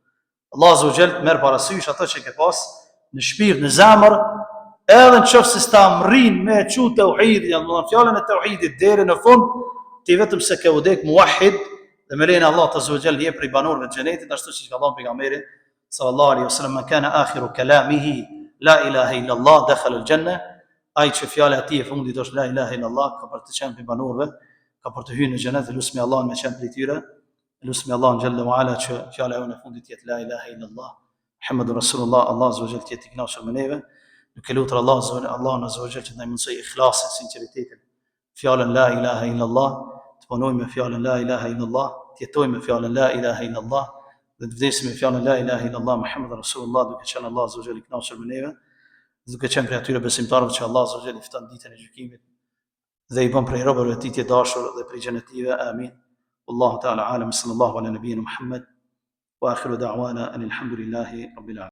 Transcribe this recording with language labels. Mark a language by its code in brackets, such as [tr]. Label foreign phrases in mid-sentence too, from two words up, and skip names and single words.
[sq] Allah [ar] عز وجل [sq] merr parasysh ato që ke pas në shpirt, në zemër, edhe nëse s'ta mrin me çu tauhidin, domethënë fjalën e tauhidit deri në fund, ti vetëm se ke udhek muwahhid dhe me lenin [ar] الله عز وجل [sq] je prej banorëve të xhenetit, ashtu siç ka thënë pejgamberi [ar] صلى الله عليه وسلم, "من كان آخر كلامه لا إله إلا الله دخل الجنة." [sq] ai që fjala e tij e fundit është [ar] لا إله إلا الله, [sq] ka për të qenë për banorëve, ka për të hyrë në xhenet, lutemi Allahun me qenë prej tyre. Lutemi Allahun [ar] جل وعلا [sq] që fjala e fundit të jetë [ar] لا إله إلا الله محمد رسول الله, الله عز وجل [sq] të jetë i kënaqur me neve. Nuk e lutur Allahun [ar] عز وجل [sq] që të na mësoj ikhlasin, sinqeritetin. Fjalën [ar] لا إله إلا الله, [sq] të punojmë me fjalën [ar] لا إله إلا الله, [sq] të jetojmë me fjalën [ar] لا إله إلا الله [sq] dhe të vdesim me fjalën [ar] لا إله إلا الله محمد رسول الله, [sq] duke qenë [ar] الله عز وجل [sq] i kënaqur me neve, duke qenë prej atyre besimtarëve që [ar] الله عز وجل [sq] i fton ditën e gjykimit dhe i bën prej robërve të tij të dashur dhe prej xhenetive. Amin. [ar] والله تعالى أعلم صلى الله على نبينا محمد وآخر دعوانا الحمد لله رب العالمين.